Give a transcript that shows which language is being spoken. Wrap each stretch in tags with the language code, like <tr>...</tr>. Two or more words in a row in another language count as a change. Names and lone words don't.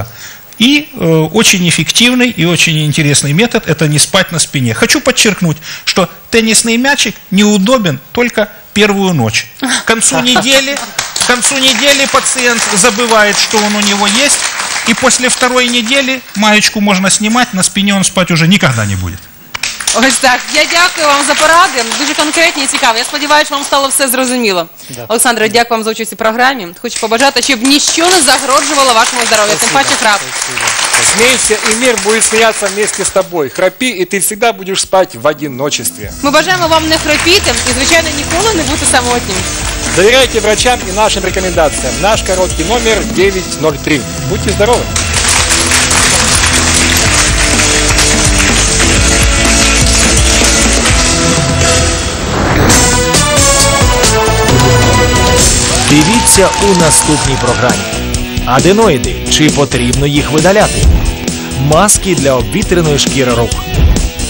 <ru>И очень эффективный и очень интересный метод – это не спать на спине. Хочу подчеркнуть, что теннисный мячик неудобен только первую ночь. К концу недели пациент забывает, что он у него есть, и после второй недели маечку можно снимать, на спине он спать уже никогда не будет.</ru> <uk>Ось так. Я дякую вам за поради. Дуже конкретні і цікаві. Я сподіваюся, вам стало все зрозуміло. Да. Олександре, дякую вам за участь у програмі. Хочу побажати, щоб ніщо не загрожувало вашому здоров'ю. Тим паче храп.</uk> <ru>Смейся, и мир будет смеяться вместе с тобой. Храпи, и ты всегда будешь спать в одиночестве.</ru> <uk>Ми бажаємо вам не хропіти і, звичайно, ніколи не бути самотнім.</uk> <ru>Доверяйте врачам и нашим рекомендациям. Наш короткий номер 903. Будьте здоровы!</ru> <uk>Дивіться у наступній програмі. Аденоїди. Чи потрібно їх видаляти? Маски для обвітреної шкіри рук.</uk>